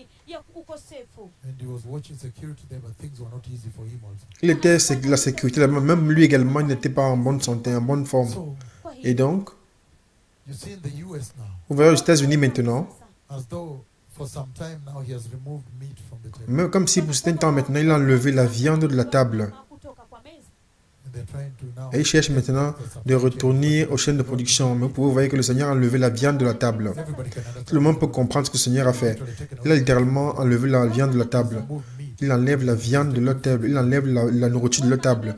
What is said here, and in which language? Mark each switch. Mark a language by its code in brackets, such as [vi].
[en] And he was watching security there, but things were not easy for him also. [fr] Il était la sécurité, même lui également, il n'était pas en bonne santé, en bonne forme. [en] So, [fr] Et donc, [en] you see in the US now, [fr] vous voyez aux États-Unis maintenant, [en] as though for some time now he has removed meat from the table. [fr] même comme si pour certains temps maintenant, il a enlevé la viande de la table. [en] And they're trying to now. [fr] Et il cherche maintenant de retourner aux chaînes de production. Mais vous voyez que le Seigneur a enlevé la viande de la table. [en] Everybody can [fr] Tout [en] understand. [fr] le monde peut comprendre ce que le Seigneur a fait. Il a littéralement enlevé la viande de la table. [en] Remove meat. [fr] Il enlève la viande de leur table. Il enlève la nourriture de leur table.